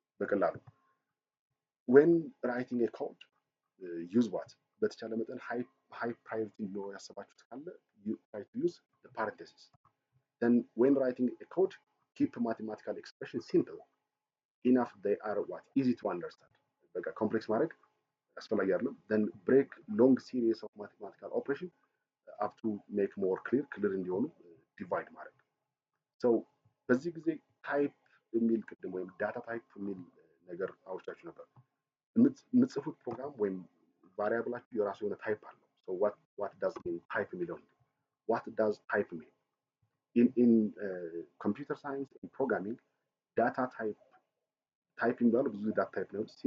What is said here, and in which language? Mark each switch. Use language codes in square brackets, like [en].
[am] በቀላሉ [en] when writing a code use what [am] በተቻለ መጠን [en] high priority [am] ነው ያሰባችሁት ካለ [en] you try to use the parentheses. Then when writing a code keep mathematical expression simple enough they are what easy to understand. [am] በቃ ኮምፕሌክስ ማድረግ አስፈላጊ አይደለም. [en] Then break long series of mathematical operation up to make more clear [am] እንዲሆኑ ዲቫይድ ማድረግ. So በዚህ ጊዜ ታይፕ የሚል ቅድም ወይም ዳታ ታይፕ የሚል ነገር አውርቻችሁ ነበር። የምትጽፉት ፕሮግራም ወይም ቫሪያብላችሁ የራሱ የሆነ ታይፕ አለው. [en] So what does mean type [am] የሚለውን [en] what does type mean in computer science and programming data type [am] የሚባለው ብዙ ዳታ ታይፕ ነው.